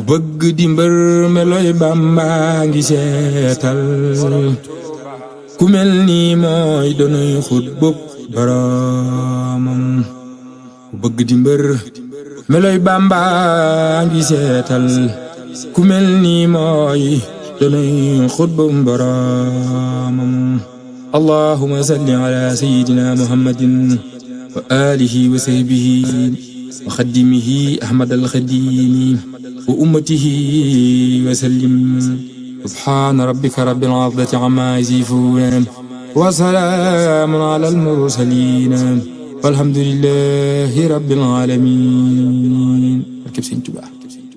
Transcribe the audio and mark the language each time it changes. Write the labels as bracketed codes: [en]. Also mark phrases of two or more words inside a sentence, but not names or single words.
[wo] bëgg di mbër meloy Bamba ngi seetal ku mel ni mooy donoy xut bopp boromam ku bëgg di mbër meloy Bamba ngi seetal ku mel ni mooy donoy xut bopp boromam [ar] اللهم صل على سيدنا محمد وآله وصحبه وخديمه أحمد الخديم وأمته وسلم سبحان ربك رب العزة عما يصفون وسلام على المرسلين والحمد لله رب العالمين.